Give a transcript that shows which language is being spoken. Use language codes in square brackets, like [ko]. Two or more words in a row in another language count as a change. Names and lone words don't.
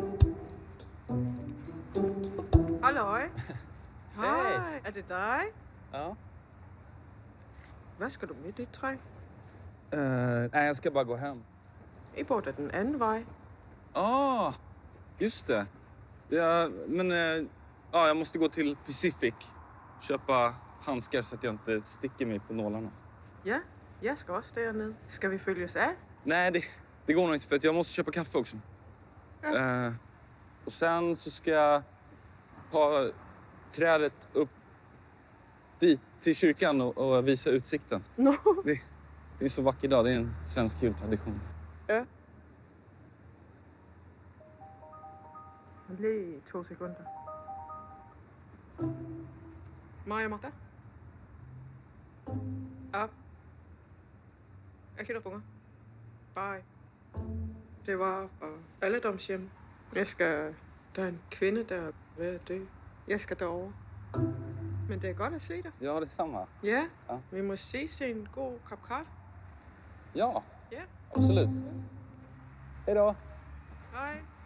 [da] Halløj. Hej. Er det dig? Ja. Hvad skal du med dit træ? [sv] Nej, jag ska bara gå hem. [da] I borde den anden vej. [sv] Just det. Jag måste gå till Pacific. Köpa handskar så att jag inte sticker mig på nålarna. [da] Ja, jeg skal også derned. Skal vi følges af? [sv] Nej, det går nog inte för att jag måste köpa kaffe också. Och sen så ska jag ta trädet upp dit till kyrkan och visa utsikten. No. Det är så vacker dag. Det är en svensk jultradition. [da] Ja. Lige 2 sekunder. Maja Martha? Op. Jeg kender bunger. Bye. Det var alderdomshjem. Der er en kvinde, der er ved at dø. Jeg skal derover. Men det er godt at se dig. [sv] Ja, detsamma. [da] Ja, [sv] Ja. [da] vi må ses til en god kop kaffe. [sv] Ja, [da] Ja. [sv] absolut. Hej då. [da] Hej.